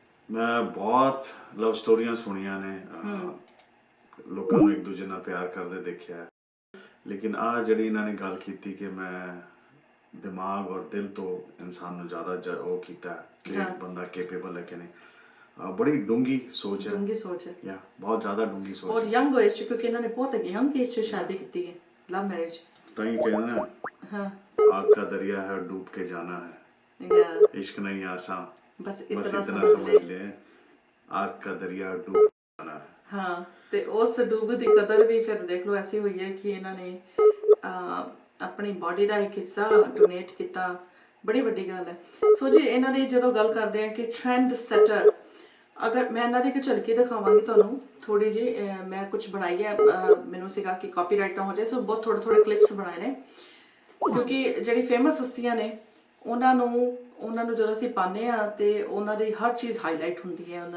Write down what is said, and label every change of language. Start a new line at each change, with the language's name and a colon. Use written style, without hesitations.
Punjabi: ਮੈਂ ਬਹੁਤ ਲਵ ਸਟੋਰੀਆਂ ਸੁਣੀਆਂ ਨੇ, ਲੋਕਾਂ ਨੂੰ ਇੱਕ ਦੂਜੇ ਨਾਲ ਪਿਆਰ ਕਰਦੇ ਦੇਖਿਆ, ਲੇਕਿਨ ਆਹ ਜਿਹੜੀ ਇਹਨਾਂ ਨੇ ਗੱਲ ਕੀਤੀ ਕਿ ਮੈਂ ਦਿਮਾਗ ਔਰ ਦਿਲ ਤੋਂ ਇਨਸਾਨ ਨੂੰ ਜ਼ਿਆਦਾ ਉਹ ਕੀਤਾ ਕਿ ਬੰਦਾ ਕੇਪੇਬਲ ਹੈ ਕਿ ਨਹੀਂ, ਬੜੀ ਡੂੰਗੀ ਸੋਚ ਹੈ। ਯਾ ਬਹੁਤ ਜ਼ਿਆਦਾ ਡੂੰਗੀ ਸੋਚ। ਔਰ ਯੰਗ ਏਜ 'ਚ, ਕਿਉਂਕਿ ਇਹਨਾਂ ਨੇ ਬਹੁਤ ਯੰਗ ਏਜ 'ਚ ਸ਼ਾਦੀ ਕੀਤੀ ਹੈ, ਲਵ ਮੈਰਿਜ। ਤਾਂ ਹੀ ਕਹਿੰਦੇ ਨਾ,
Hindi: आग का दरिया है और डूब के जाना है, इश्क नहीं आसान, बस इतना समझ ले, आग का दरिया डूब के जाना है।
Punjabi: ਹਾਂ ਤੇ ਉਸ ਡੁੱਬ ਦੀ ਕਦਰ ਵੀ ਫਿਰ ਦੇਖ ਲਓ ਐਸੀ ਹੋਈ ਹੈ ਕਿ ਇਹਨਾਂ ਨੇ ਆਪਣੀ ਬਾਡੀ ਦਾ ਇੱਕ ਹਿੱਸਾ ਡੋਨੇਟ ਕੀਤਾ। ਬੜੀ ਵੱਡੀ ਗੱਲ ਹੈ। ਸੋ ਜੀ ਇਹਨਾਂ ਦੀ ਜਦੋਂ ਗੱਲ ਕਰਦੇ ਆ ਕਿ ਟ੍ਰੈਂਡ ਸੈਟਰ, ਅਗਰ ਮੈਂ ਇਹਨਾਂ ਦੀ ਇੱਕ ਝਲਕੀ ਦਿਖਾਵਾਂਗੀ ਤੁਹਾਨੂੰ ਥੋੜੀ ਜੀ, ਮੈਂ ਕੁਝ ਬਣਾਈ ਹੈ, ਮੈਨੂੰ ਸੀਗਾ ਕਿ ਕਾਪੀਰਾਈਟ ਨਾ ਹੋ ਜਾਏ, ਸੋ ਬਹੁਤ ਥੋੜੇ ਕਲਿੱਪਸ ਬਣਾਏ ਨੇ, ਕਿਉਂਕਿ ਜਿਹੜੀ ਫੇਮਸ ਹਸਤੀਆਂ ਨੇ ਉਹਨਾਂ ਨੂੰ ਜਦੋਂ ਅਸੀਂ ਪਾਉਂਦੇ ਆ ਤੇ ਉਹਨਾਂ ਦੀ ਹਰ ਚੀਜ਼ ਹਾਈਲਾਈਟ ਹੁੰਦੀ ਹੈ।